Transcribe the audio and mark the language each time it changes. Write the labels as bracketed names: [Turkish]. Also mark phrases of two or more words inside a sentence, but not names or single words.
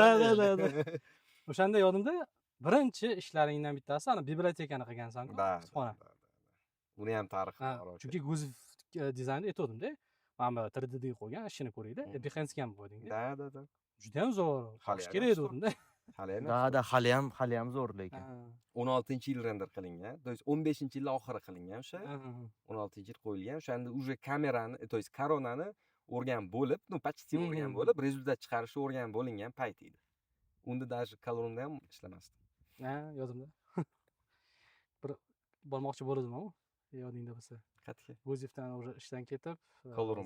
[Uzbek] O'shanda yodimda birinchi ishlaringdan bittasi ana bibliotekani qilgansan-ku, kutubxona. Buni ham tarixi bor. Chunki Go'ziv dizaynni aytdim-da. Mana bu 3D qo'ygan, ishini ko'raydi. Behance ham qo'yding-da. Da. Juda ham zo'r. Xo'sh kerak edi-da. hali ham zo'r lekin. 16-yil render qilingan. [Russian] То есть [Uzbek] 15-yil oxiri qilingan o'sha. 16-yil qo'yilgan. O'shanda уже kamerani, [Russian] то есть [Uzbek] koronani o'rgan bo'lib, почти o'rgan bo'lib, rezultat chiqarishni o'rgan bo'lingan payt edi. Unda даже Colorumda ham ishlamasdim. Yodimda. Bir bormoqchi bo'ldim-ku, yodingda bo'lsa. Qayerga? Go'zivdan уже ishdan ketib, Colorum.